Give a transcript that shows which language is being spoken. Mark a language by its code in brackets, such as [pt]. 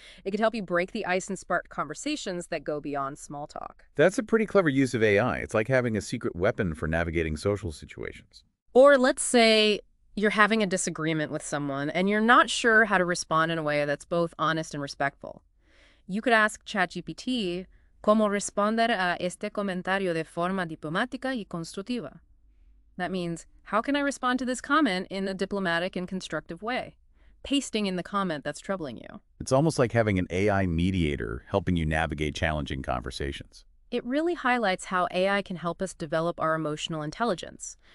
[en] It could help you break the ice and spark conversations that go beyond small talk. That's a pretty clever use of AI. It's like having a secret weapon for navigating social situations. Or let's say you're having a disagreement with someone and you're not sure how to respond in a way that's both honest and respectful. You could ask ChatGPT, [es] ¿Cómo responder a este comentario de forma diplomática y constructiva? [en] That means, how can I respond to this comment in a diplomatic and constructive way? Pasting in the comment that's troubling you. It's almost like having an AI mediator helping you navigate challenging conversations. It really highlights how AI can help us develop our emotional intelligence.